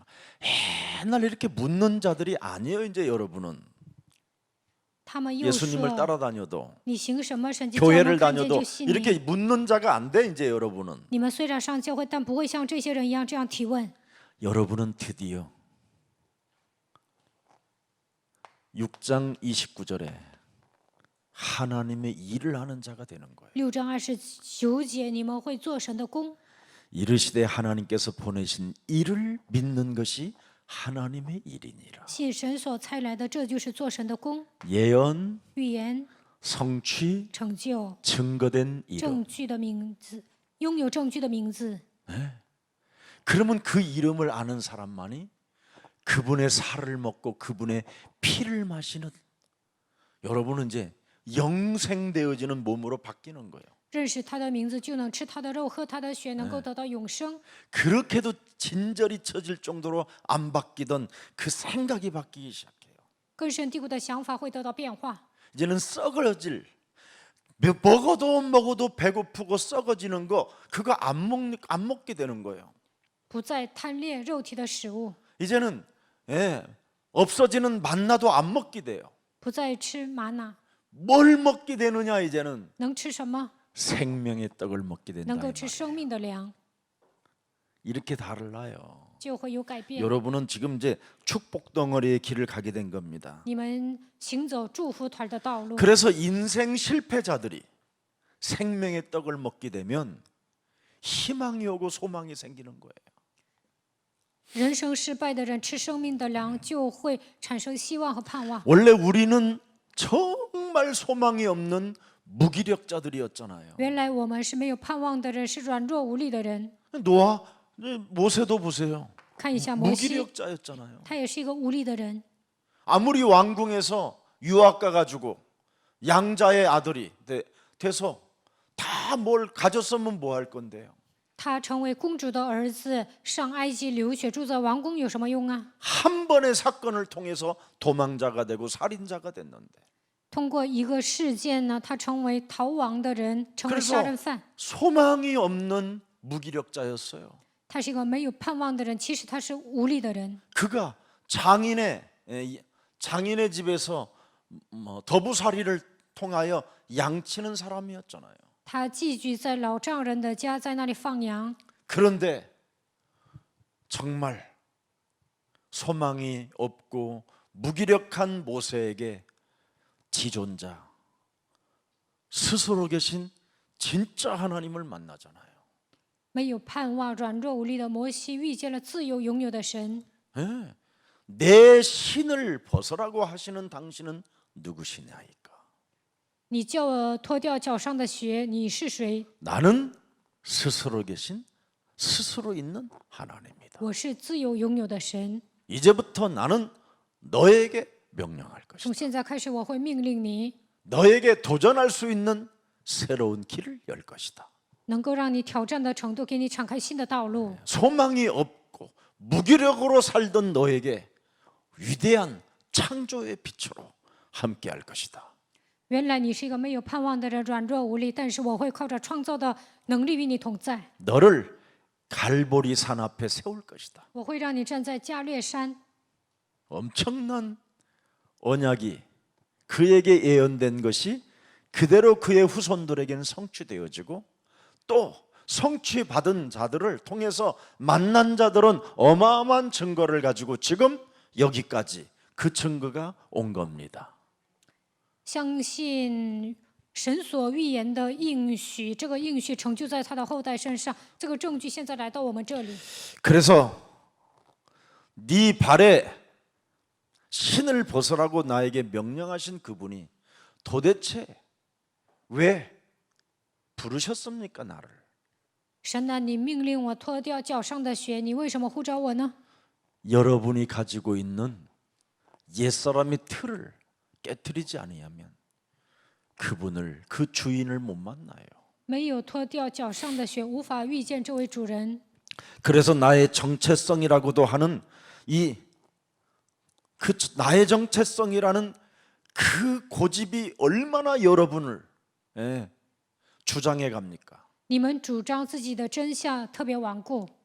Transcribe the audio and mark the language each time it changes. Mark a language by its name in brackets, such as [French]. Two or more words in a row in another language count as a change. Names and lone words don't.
[Korean] 맨날 이렇게 묻는 자들이 아니에요. 이제 여러분은 [Chinese] 他们又 [Korean] 예수님을 [Chinese] 说 [Korean] 따라다녀도 [Chinese] 你行什么神迹，叫我们 [Korean] 교회를 [Chinese] 看见 [Korean] 다녀도 [Chinese] 就信 [Korean] 이렇게 [Chinese] 你。 [Korean] 묻는 자가 안 돼. 이제 여러분은 [Chinese] 你们虽然上教会，但不会像这些人一样这样提问。 [Korean] 여러분은 드디어 6장 29절에 하나님의 일을 하는 자가 되는 거예요. [Chinese] 6 章29节，你们会做神的工， [Korean] 이르시되 하나님께서 보내신 일을 믿는 것이 하나님의 일이니라. [Chinese] 信神所差来的，这就是做神的工。 [Korean] 예언, [Chinese] 预言、 [Korean] 성취, [Chinese] 成就、 [Korean] 증거된 이름. [Chinese] 证据的名字，拥有证据的名字。 [Korean] 그러면 그 이름을 아는 사람만이 그분의 살을 먹고 그분의 피를 마시는 여러분은 이제 영생되어지는 몸으로 바뀌는 거예요. [Chinese] 认识他的名字，就能吃他的肉，喝他的血，能够得到永生。 [Korean] 그렇게도 진절이 쳐질 정도로 안 바뀌던 그 생각이 바뀌기 시작해요. [Chinese] 根深蒂固的想法会得到变化。 [Korean] 이제는 썩어질 먹어도 배고프고 썩어지는 거 그거 안 먹게 되는 거예요. [Chinese] 不再贪恋肉体的食物， [Korean] 이제는 없어지는 만나도 안 먹게 돼요. [Chinese] 不再吃玛瑙， [Korean] 뭘 먹게 되느냐 이제는 [Chinese] 能吃什么？ [Korean] 생명의 떡을 먹게 된다. [Chinese] 能 [Korean] 이 [Chinese] 够吃 [Korean] 말이에요. [Chinese] 生命的粮， [Korean] 이렇게 달라요. [Chinese] 就会有改变。 [Korean] 여러분은 지금 이제 축복 덩어리의 길을 가게 된 겁니다. [Chinese] 你们行走祝福团的道路， [Korean] 그래서 인생 실패자들이 생명의 떡을 먹게 되면 희망이 오고 소망이 생기는 거예요. [Chinese] 人生失败的人吃生命的粮，就会产生希望和盼望。 [Korean] 원래 우리는 정말 소망이 없는 무기력자들이었잖아요. [Chinese] 原来我们是没有盼望的人，是软弱无力的人。 [Korean] 노아, 모세도 보세요. [Chinese] 看一下摩西， [Korean] 무기력자였잖아요. [Chinese] 他也是一个无力的人。 [Korean] 아무리 왕궁에서 유학 가가지고 양자의 아들이 돼서 다 뭘 가졌으면 뭐 할 건데요. [Chinese] 他成为公主的儿子，上埃及留学，住在王宫有什么用啊？ [Korean] 한 번의 사건을 통해서 도망자가 되고 살인자가 됐는데 [Chinese] 通过一个事件呢，他成为逃亡的人，成为杀人犯。 [Korean] 소망이 없는 무기력자였어요. [Chinese] 他是一个没有盼望的人，其实他是无力的人。 [Korean] 그가 장인의 장인의 집에서 더부살이를 통하여 양치는 사람이었잖아요. [Chinese] 他寄居在老丈人的家，在那里放羊。 [Korean] 그런데 정말 소망이 없고 무기력한 모세에게 지존자 스스로 계신 진짜 하나님을 만나잖아요. [Chinese] 没有盼望、软弱无力的摩西遇见了自由拥有的神。 [Korean] 예, 내 신을 벗으라고 하시는 당신은 누구시냐이까? [Chinese] 你叫我脱掉脚上的鞋，你是谁？ [Korean] 나는 스스로 계신 스스로 있는 하나님이다. [Chinese] 我是自由拥有的神。 [Korean] 이제부터 나는 너에게 명령할 [Chinese] 从 [Korean] 것이다. [Chinese] 现在开始，我会命令你， [Korean] 너에게 도전할 수 있는 새로운 길을 열 것이다. [Chinese] 能够让你挑战的程度，给你敞开新的道路。 [Korean] 소망이 없고 무기력으로 살던 너에게 위대한 창조의 빛으로 함께할 것이다. [Chinese] 原来你是一个没有盼望的人，软弱无力，但是我会靠着创造的能力与你同在。 [Korean] 너를 갈보리 산 앞에 세울 것이다. [Chinese] 我会让你站在加略山， [Korean] 엄청난 언약이 그에게 예언된 것이 그대로 그의 후손들에게는 성취되어지고 또 성취받은 자들을 통해서 만난 자들은 어마어마한 증거를 가지고 지금 여기까지 그 증거가 온 겁니다. [Chinese] 相信神所预言的应许，这个应许成就在他的后代身上。这个证据现在来到我们这里。 [Korean] 그래서 네 발에 신을 벗으라고 나에게 명령하신 그분이 도대체 왜 부르셨습니까 나를? [Chinese] 神啊，你命令我脱掉脚上的鞋，你为什么呼召我呢？ [Korean] 여러분이 가지고 있는 옛사람의 틀을 깨뜨리지 아니하면 그분을 그 주인을 못 만나요. [Chinese] 没有脱掉脚上的鞋，无法遇见这位主人。 [Korean] 그래서 나의 정체성이라고도 하는 나의 정체성이라는 그 고집이 얼마나 여러분을 주장해 갑니까? [Chinese] 你们主张自己的真相特别顽固，